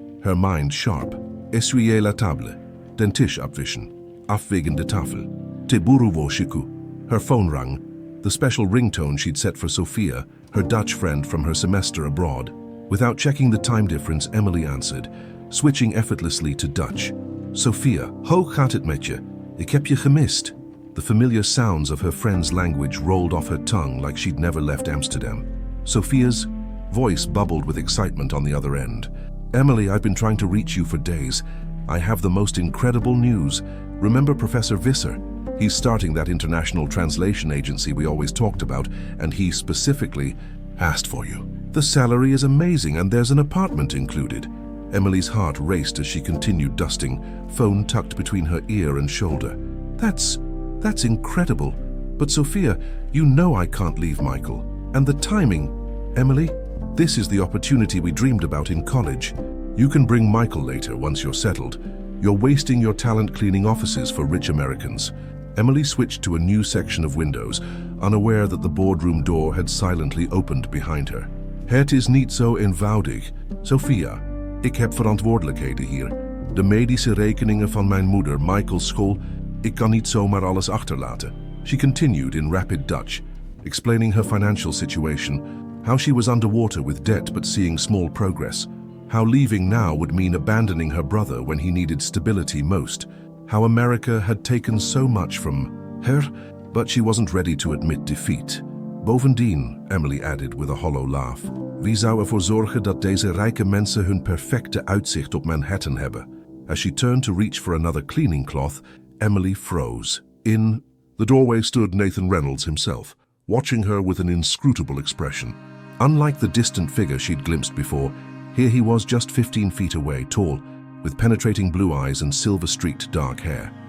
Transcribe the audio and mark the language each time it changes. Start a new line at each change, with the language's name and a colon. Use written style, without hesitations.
English: Her mind sharp.
French: Essuyer la table.
German: Den Tisch abwischen.
Dutch: Afwegen de Tafel.
Japanese: Teburu wo shiku.
English: Her phone rang, the special ringtone she'd set for Sophia, her Dutch friend from her semester abroad. Without checking the time difference, Emily answered, switching effortlessly to Dutch.
Dutch: Sophia, hoe gaat het met je? Ik heb je gemist.
English: The familiar sounds of her friend's language rolled off her tongue like she'd never left Amsterdam. Sophia's voice bubbled with excitement on the other end. Emily, I've been trying to reach you for days. I have the most incredible news. Remember Professor Visser? He's starting that international translation agency we always talked about, and he specifically asked for you. The salary is amazing, and there's an apartment included. Emily's heart raced as she continued dusting, phone tucked between her ear and shoulder. That's incredible. But Sophia, you know I can't leave Michael. And the timing. Emily, this is the opportunity we dreamed about in college. You can bring Michael later once you're settled. You're wasting your talent cleaning offices for rich Americans. Emily switched to a new section of windows, unaware that the boardroom door had silently opened behind her.
Dutch: Het is niet zo eenvoudig. Sophia, ik heb verantwoordelijkheden hier. De medische rekeningen van mijn moeder, Michael's school. Ik kan niet zomaar alles achterlaten.
English: She continued in rapid Dutch, explaining her financial situation, how she was underwater with debt but seeing small progress, how leaving now would mean abandoning her brother when he needed stability most, how America had taken so much from her, but she wasn't ready to admit defeat.
Dutch: Bovendien,
English: Emily added with a hollow laugh,
Dutch: wie zou ervoor zorgen dat deze rijke mensen hun perfecte uitzicht op Manhattan hebben?
English: As she turned to reach for another cleaning cloth, Emily froze. In the doorway stood Nathan Reynolds himself, watching her with an inscrutable expression. Unlike the distant figure she'd glimpsed before, here he was just 15 feet away, tall, with penetrating blue eyes and silver-streaked dark hair.